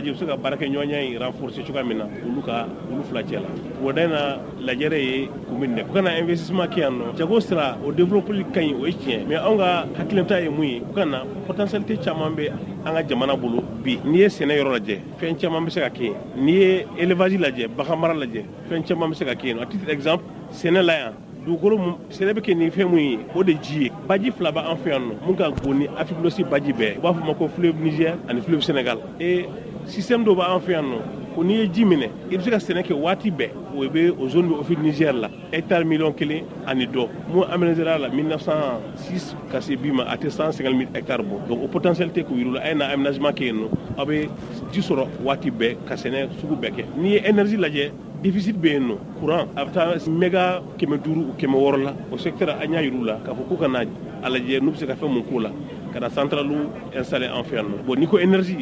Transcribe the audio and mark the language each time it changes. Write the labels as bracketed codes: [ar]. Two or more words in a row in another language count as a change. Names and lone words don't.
[bm] lajɛ u bɛ se ka baarakɛɲɔgɔnya in renforcer cogoya min na olu fila cɛ la wulada na lajɛrɛ ye kun min dɛ u kana investissement kɛ yan nɔ jago sira o développeli ka ɲi o ye tiɲɛ mais anw ka hakilinata ye mun ye u kana potentialité caman bɛ an ka jamana bolo bi n'i ye sɛnɛ yɔrɔ lajɛ fɛn caman bɛ se ka kɛ yen n'i ye élevage lajɛ bagan mara lajɛ fɛn caman bɛ se ka kɛ yen [fr] à titre d'exemple [bm] sɛnɛ la yan dugukolo sɛnɛ bɛ kɛ nin fɛn mun ye o de ji ye baji fila b'an fɛ yan nɔ mun ka bon ni Afrique de l'Ouest baji bɛɛ u b'a fɔ ma ko fleuve Niger ani [fr] fleuve Sénégal et système [bm] dɔ b'an fɛ yan nɔ ko n'i ye ji minɛ i bɛ se ka sɛnɛ kɛ waati bɛɛ o bɛ o zone bɛ o fil Niger la hectare 1,1 ani dɔ mun aménagera la 1906 ka se bi ma a tɛ 150,000 hectares bɔ donc o potentialité k'u yir'u la a ye na aménagement kɛ yen nɔ aw bɛ ji sɔrɔ waati bɛɛ ka sɛnɛ sugu bɛɛ kɛ n'i ye énergie lajɛ déficit bɛ yen nɔ courant a bɛ taa méga 500 ou 600 la o secteur an y'a yir'u la k'a fɔ k'u ka na a lajɛ n'u bɛ se ka fɛn mun k'o la ka na [fr] centrale installé [bm] an fɛ yan nɔ bon n'i ko énergie